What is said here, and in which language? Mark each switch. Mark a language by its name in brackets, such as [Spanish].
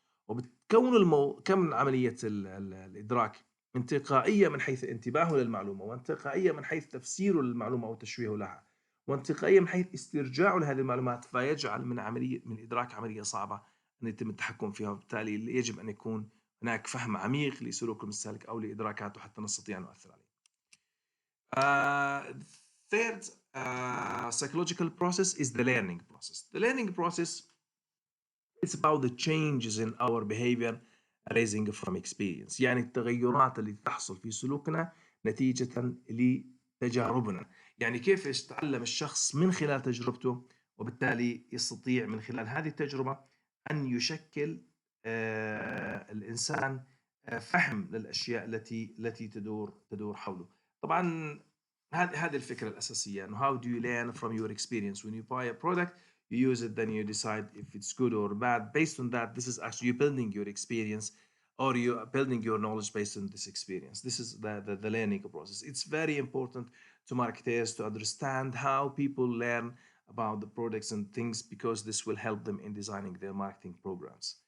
[Arabic] وبتكون كم عملية الإدراك انتقائية من حيث انتباهه للمعلومة، وانتقائية من حيث تفسيره للمعلومة أو تشويهه لها، وانتقائية من حيث استرجاعه لهذه المعلومات، فيجعل من الإدراك عملية صعبة أن يتم التحكم فيها، وبالتالي يجب أن يكون هناك فهم عميق لسلوك المستهلك أو لإدراكاته حتى نستطيع أن نؤثر عليه. [English] Third psychological process is the learning process. The learning process It's about the changes in our behavior arising from experience. [Arabic] يعني التغيرات اللي تحصل في سلوكنا نتيجة لتجاربنا. يعني كيف يتعلم الشخص من خلال تجربته، وبالتالي يستطيع من خلال هذه التجربة أن يشكل الإنسان فهم للأشياء التي تدور حوله. طبعا هذه الفكرة الأساسية. [English] إنه how do you learn from your experience? When you buy a product, you use it, then you decide if it's good or bad. Based on that, this is actually you building your experience, or you are building your knowledge based on this experience. This is the learning process. It's very important to marketers to understand how people learn about the products and things, because this will help them in designing their marketing programs.